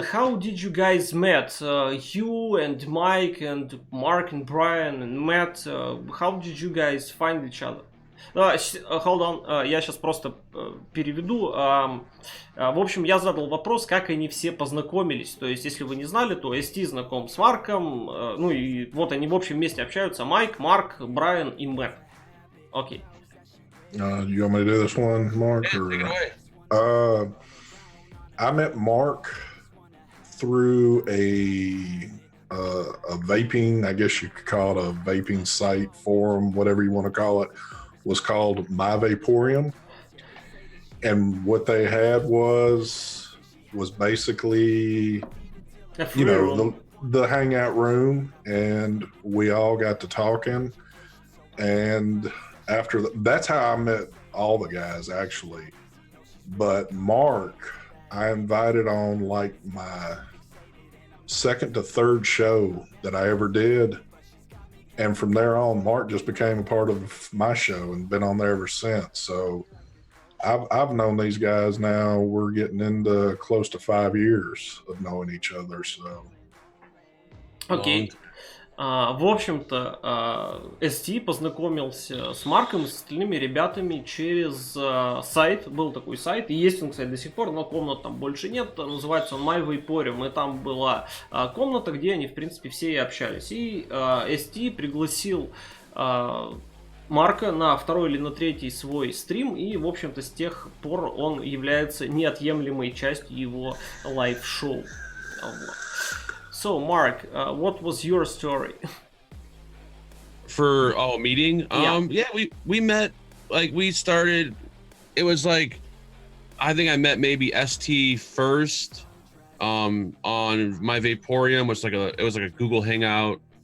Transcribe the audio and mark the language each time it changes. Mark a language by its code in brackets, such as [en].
[en] How did you guys met? You and Mike and Mark and Brian and Matt. How did you guys find each other? Hold on, [ru] я сейчас просто переведу. В общем, я задал вопрос, как они все познакомились. То есть, если вы не знали, то ST знаком с Марком. Ну и вот они в общем вместе общаются. Майк, Марк, Брайан и Мэтт. Окей. [en] You want me to do this one, Mark? Take it away. I met Mark through a vaping, I guess you could call it a vaping site, forum, whatever you want to call it, was called My Vaporium. And what they had was basically, you know, the hangout room, and we all got to talking. And after that's how I met all the guys, actually. But Mark, I invited on like my second to third show that I ever did. And from there on, Mark just became a part of my show and been on there ever since. So I've known these guys now. We're getting into close to 5 years of knowing each other. So. [ru] Окей. В общем-то, ST познакомился с Марком и с остальными ребятами через сайт. Был такой сайт, и есть он, кстати, до сих пор, но комнат там больше нет. Называется он My Vaporium, и там была комната, где они, в принципе, все и общались. И ST пригласил Марка на 2-й или на 3-й свой стрим, и, в общем-то, с тех пор он является неотъемлемой частью его лайв-шоу. Вот. [en] So, Mark, what was your story? For meeting? Yeah. We met, like, we started, it was like, I think I met maybe ST first on My Vaporium, which it was like a Google Hangout.